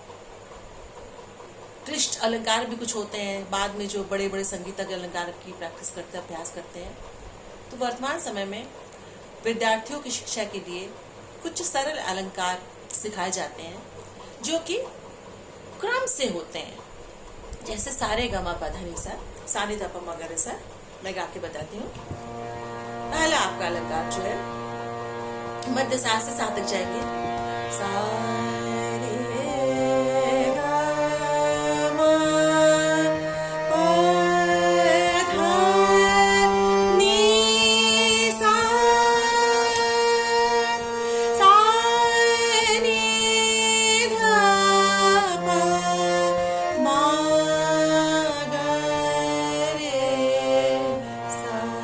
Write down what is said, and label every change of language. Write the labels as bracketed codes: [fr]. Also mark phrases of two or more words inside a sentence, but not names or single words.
[hi] क्लिष्ट अलंकार भी कुछ होते हैं, बाद में जो बड़े बड़े संगीतज्ञ अलंकार की प्रैक्टिस करते हैं, अभ्यास करते हैं। तो वर्तमान समय में विद्यार्थियों की शिक्षा के लिए कुछ सरल अलंकार सिखाए जाते हैं जो कि क्रम से होते हैं। जैसे सारे गा मा पा धा नि सा, सा नि धा पा म गा रे सा। मैं गा के बताती हूँ। पहला आपका अलंकार जो है मध्य सा से सा तक जाएंगे। सा रे गा मा पा धा नि सा, सा नि धा पा मा गा रे सा।